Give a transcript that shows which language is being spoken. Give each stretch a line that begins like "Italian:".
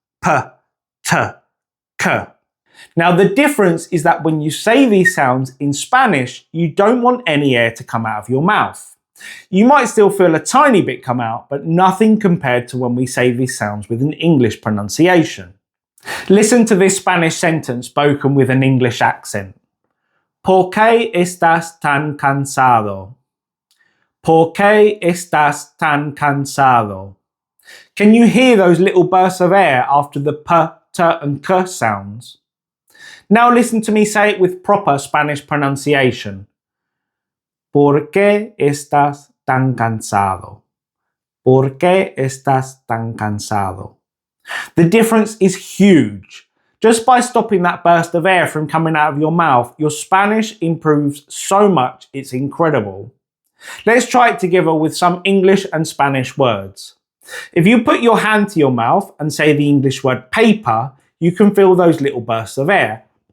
English: P, T, K. Now, the difference is that when you say these sounds in Spanish, you don't want any air to come out of your mouth. You might still feel a tiny bit come out, but nothing compared to when we say these sounds with an English pronunciation. Listen to this Spanish sentence spoken with an English accent.
Spanish: ¿Por qué estás tan cansado? ¿Por qué estás tan cansado?
English: Can you hear those little bursts of air after the P, T, and K sounds? Now listen to me say it with proper Spanish pronunciation.
Spanish: ¿Por qué estás tan cansado? ¿Por qué estás tan cansado?
English: The difference is huge. Just by stopping that burst of air from coming out of your mouth, your Spanish improves so much, it's incredible. Let's try it together with some English and Spanish words. If you put your hand to your mouth and say the English word paper, you can feel those little bursts of air.